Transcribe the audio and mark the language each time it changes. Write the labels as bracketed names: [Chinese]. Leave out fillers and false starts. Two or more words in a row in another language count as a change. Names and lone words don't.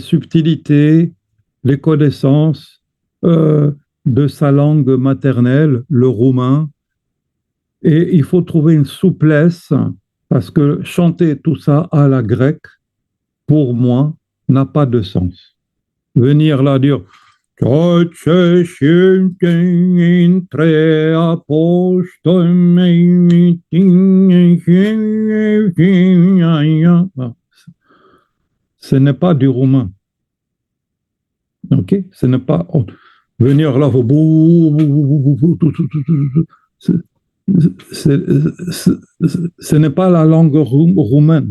[French] subtilités, les connaissances de sa langue maternelle, le roumain, et il faut trouver une souplesse, parce que chanter tout ça à la grecque, pour moi, n'a pas de sens. Venir là dire [Romanian] tot ce simte intre apostoli [French] ce n'est pas du roumain. Ok? Ce n'est pas venir là, ce n'est pas la langue roumaine.